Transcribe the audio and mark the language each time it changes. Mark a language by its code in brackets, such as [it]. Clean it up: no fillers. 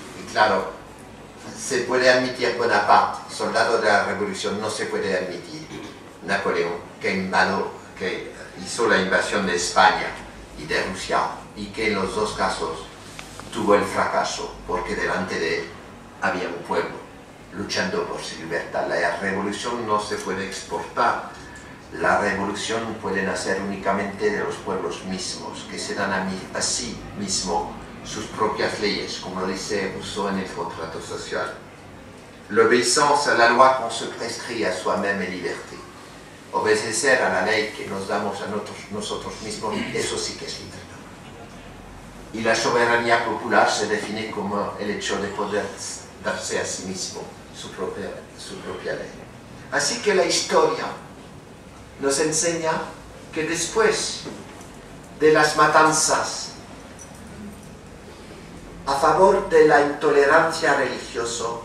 [es] Y claro, se puede admitir Bonaparte, soldado de la revolución, no se puede admitir Napoleón, que hizo la invasión de España y de Rusia, y que en los dos casos tuvo el fracaso, porque delante de él había un pueblo luchando por su libertad. La revolución no se puede exportar. La revolución puede nacer únicamente de los pueblos mismos, que se dan a sí mismos sus propias leyes, como dice Rousseau en el contrato social. [fr] L'obéissance à la loi qu'on se prescrit à soi-même est liberté. [es] Obedecer a la ley que nos damos a nosotros mismos, eso sí que es libertad. Y la soberanía popular se define como el hecho de poder darse a sí mismo su propia ley. Así que la historia nos enseña que después de las matanzas a favor de la intolerancia religiosa,